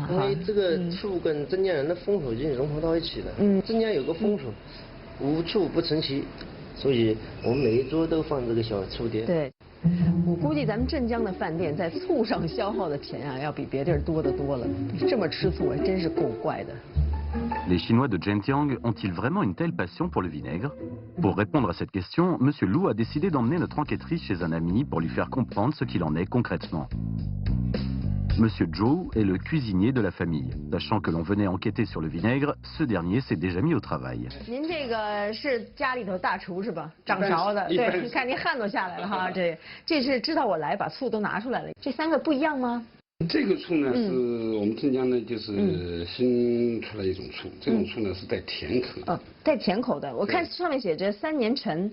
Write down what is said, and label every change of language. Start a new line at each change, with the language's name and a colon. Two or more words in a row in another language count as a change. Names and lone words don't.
Chinese: 因为这个醋跟镇江人的风俗已经融合到一起了。镇江有个风俗，无醋不成席，所以我们每一桌都放这个小醋碟。对。我估计咱们镇江的饭店在醋上消耗的钱啊，要比别地儿多得多了。这么吃醋，还真是够怪的。
French: Les Chinois de Zhenjiang ont-ils vraiment une telle passion pour le vinaigre? Pour répondre à cette question, M. Lu a décidé d'emmener notre enquêtrice chez un ami pour lui faire comprendre ce qu'il en est concrètement. Monsieur Zhou est le cuisinier de la famille. Sachant que l'on venait enquêter sur le vinaigre, ce dernier s'est déjà mis au travail.
Chinese: 您这个是家里头大厨是吧？掌勺的，对，你看您汗都下来了哈，这是知道我来，把醋都拿出来了。这三个不一样吗？这个醋呢是我们镇江呢就是新出来一种醋，这种醋呢是带甜口的。带甜口的，我看上面写着3年陈。